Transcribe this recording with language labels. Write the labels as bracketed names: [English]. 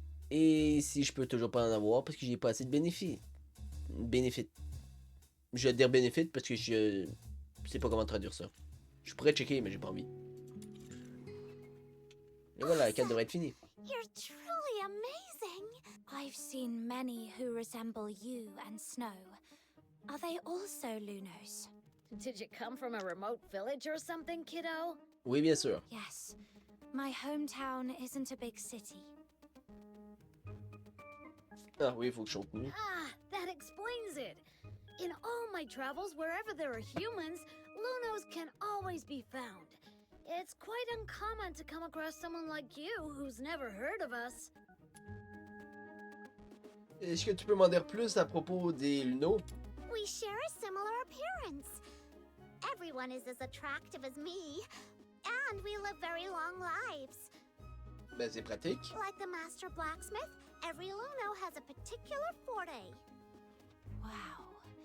[French] Et si je peux toujours pas en avoir parce que j'ai pas assez de bénéfices. Je vais dire bénéfice parce que je sais pas comment traduire ça. Je pourrais checker mais j'ai pas envie. Et voilà, la quête devrait être finie. [English] You're truly amazing. I've seen many who resemble you and Snow. Are they also Lunos? Did you come from a remote village or something, kiddo? [French] Oui, bien sûr. [English] Yes. My hometown isn't a big city. [French] Ah oui, il faut que je continue. [English] Ah, that explains it. In all my travels, wherever there are humans, Lunos can always be found. It's quite uncommon to come across someone like you who's never heard of us. [French] Est-ce que tu peux m'en dire plus à propos des Lunos? [English] We share a similar appearance. Everyone is as attractive as me, and we live very long lives. [French] Ben, c'est pratique. [English] Like the master blacksmith, every Luno has a particular forte. Wow.